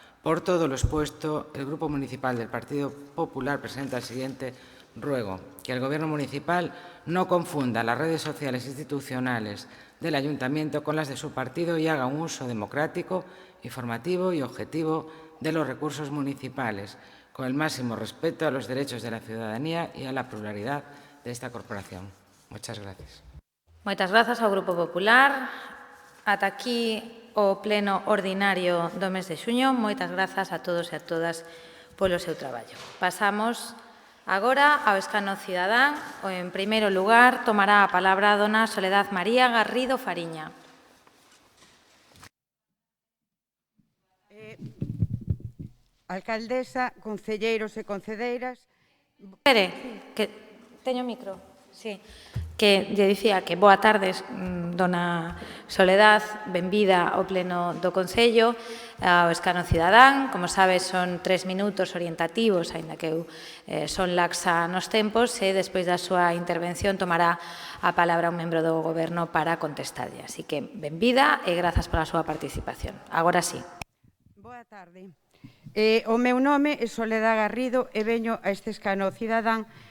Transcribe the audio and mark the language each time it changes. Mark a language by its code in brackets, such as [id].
[es] Por todo lo expuesto, el Grupo Municipal del Partido Popular presenta el siguiente ruego: que el Gobierno municipal no confunda las redes sociales institucionales del Ayuntamiento con las de su partido y haga un uso democrático, informativo y objetivo de los recursos municipales, con el máximo respeto a los derechos de la ciudadanía y a la pluralidad de esta corporación. Muchas gracias. [gl] Moitas grazas ao Grupo Popular. Ata aquí o pleno ordinario do mes de xuño. Moitas grazas a todos e a todas polo seu traballo. Pasamos agora ao escano cidadán. En primeiro lugar, tomará a palabra a dona Soledad María Garrido Fariña. Alcaldesa, concelleiros e concelleiras. Espere, que teño micro. Sí. Que lle dicía que boa tarde, dona Soledad, benvida ao pleno do Concello, ao escano cidadán. Como sabes, son 3 minutos orientativos, aínda que eu son laxa nos tempos, e despois da súa intervención tomará a palabra un membro do Goberno para contestarlle. Así que, benvida e grazas pola súa participación. Agora sí. Boa tarde. O meu nome é Soledad Garrido e veño a este escano cidadán